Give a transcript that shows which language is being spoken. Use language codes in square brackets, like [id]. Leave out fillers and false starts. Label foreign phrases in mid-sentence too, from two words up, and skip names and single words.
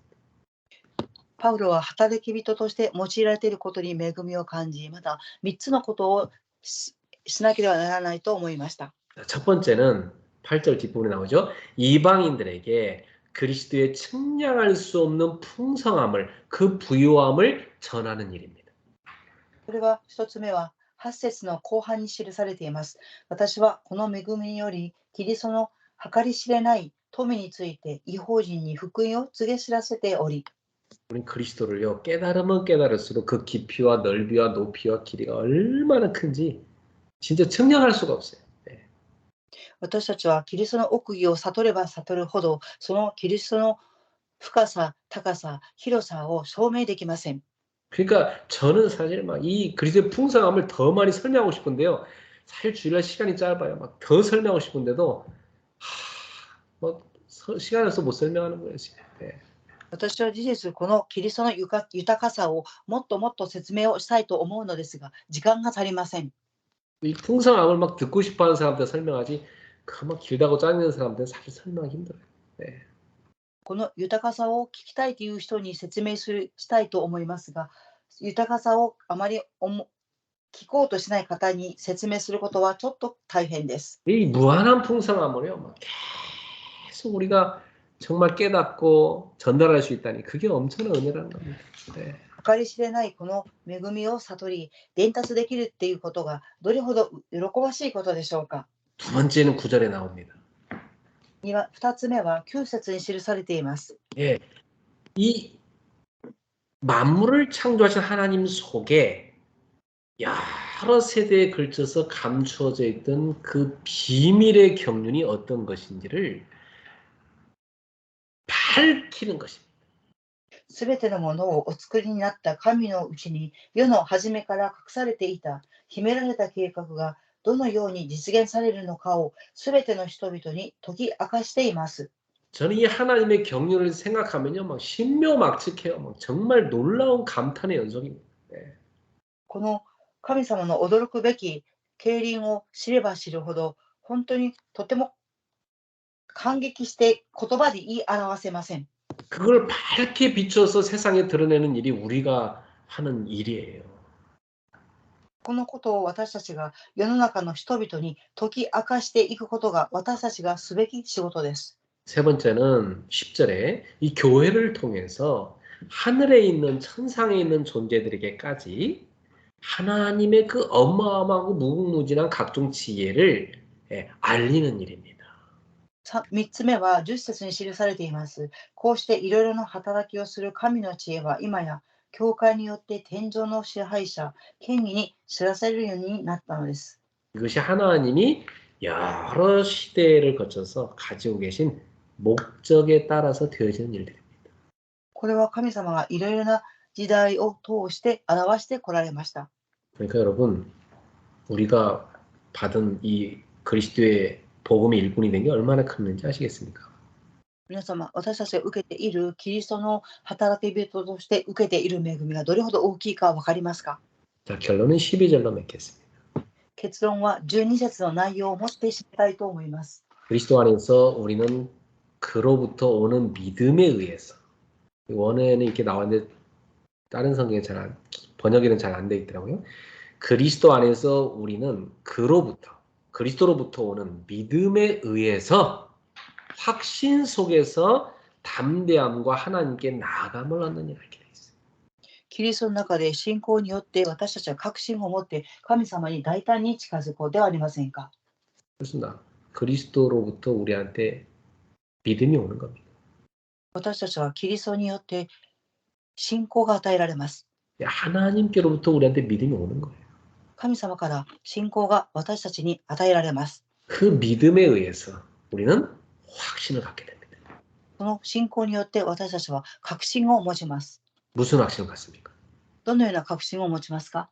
[ja] パウロは働き人として用いられていることに恵みを感じ、また3つのことをしなければならないと思いました。 [ko] 첫 번째는 8절 뒷부분에 나오죠. 이방인들에게 그리스도의 측량할 수 없는 풍성함을 그 부요함을 전하는 일입니다. [ja] それは1つ目は8節の後半に記されています。私はこの恵みによりキリストの計り知れない富について異邦人に福音を告げ知らせており、 [ko] 우린 그리스도를요 깨달으면 깨달을수록 그 깊이와 넓이와 높이와 길이가 얼마나 큰지 진짜 측량할 수가 없어요. 네. [ja] 私たちはキリストの奥義を悟れば悟るほど、そのキリストの深さ、高さ、広さを証明できません。 [ko] 그러니까 저는 사실 막 이 그리스도의 풍성함을 더 많이 설명하고 싶은데요. 사실 주일날 시간이 짧아요. 막 더 설명하고 싶은데도 시간이 없어서 못 설명하는 거예요. 지금. 네. [ja] 私は事実、このキリストの豊かさをもっともっと説明をしたいと思うのですが、時間が足りません。 [ko] 이 풍성함을 막 듣고 싶어하는 사람한테 설명하지 그 막 길다고 짜증내는 사람한테는 사실 설명하기 힘들어요. 네. [ja] この豊かさを聞きたいという人に説明したいと思いますが、豊かさをあまり聞こうとしない方に説明することはちょっと大変です。 [ko] 이 무한한 풍성함을요, 막 계속 우리가 정말 깨닫고 전달할 수 있다니 그게 엄청난 은혜라는 겁니다. 네. [ja] 計り知れないこの恵みを悟り、伝達できるっていうことがどれほど喜ばしいことでしょうか。 [ko] 두 번째는 9절에 나옵니다. [ja] 2 つ目は9節に記されています。 [ko] 예, 이 만물을 창조하신 하나님 속에 여러 세대에 걸쳐서 감추어져 있던 그 비밀의 경륜이 어떤 것인지를 밝히는 것입니다. [ja] すべてのものをお作りになった神のうちに世の初めから隠されていた秘められた計画がどのように実現されるのかをすべての人々に解き明かしています。 [ko] 저는 이 하나님의 경륜을 생각하면요, 막 신묘막측해요. 막 정말 놀라운 감탄의 연속입니다. 네. [ja] この神様の驚くべき経輪を知れば知るほど本当にとても感激して言葉で言い表せません。 [ko] 그걸 밝게 비춰서 세상에 드러내는 일이 우리가 하는 일이에요. [ja] このことを私たちが世の中の人々に解き明かしていくことが私たちがすべき仕事です。 [ko] 세 번째는 10절에 이 교회를 통해서 하늘에 있는 천상에 있는 존재들에게까지 하나님의 그 어마어마하고 무궁무진한 각종 지혜를 알리는 일입니다. [ja] 3 つ目は10節に記されています。こうしていろいろな働きをする神の知恵は今や教会によって天上の支配者、権威に知らされるようになったのです。 [ko] 이것이 하나님이 여러 시대를 거쳐서 가지고 계신 목적에 따라서 되어지는 일들입니다. [ja] これは神様がいろいろな時代を通して表してこられました。 [ko] 그러니까 여러분, 우리가 받은 이 그리스도의 복음의 일꾼이 된 게 얼마나 큰지 아시겠습니까? [ja] 皆様、私たちが受けているキリストの働き人として受けている恵みがどれほど大きいか分かりますか？ [ko] 자, 결론은 12절로 맺겠습니다. [ja] 結論は12節の内容をもって締めたいと思います。 [ko] 그리스도 안에서 우리는 그로부터 오는 믿음에 의해서 원어에는 이렇게 나왔는데 다른 성경에 번역에는 잘 안 돼 있더라고요. 그리스도 안에서 우리는 그리스도로부터 오는 믿음에 의해서 확신 속에서 담대함과 하나님께 나아감을 얻는 일을 하게 돼 있어요. [ja] キリストの中で信仰によって私たちは確信を持って神様に大胆に近づこうではありませんか？ [ko] 그렇습니다. 그리스도로부터 우리한테 믿음이 오는 겁니다. [ja] 私たちはキリストによって信仰が与えられます。 [ko] 하나님께로부터 우리한테 믿음이 오는 거예요. [ja] 神様から信仰が私たちに与えられます。 [ko] 그 믿음에 의해서 우리는 확신을 갖게 됩니다. [ja] その信仰によって私たちは確信を持ちます。 [ko] 무슨 확신을 갖습니까? [ja] どのような確信を持ちますか？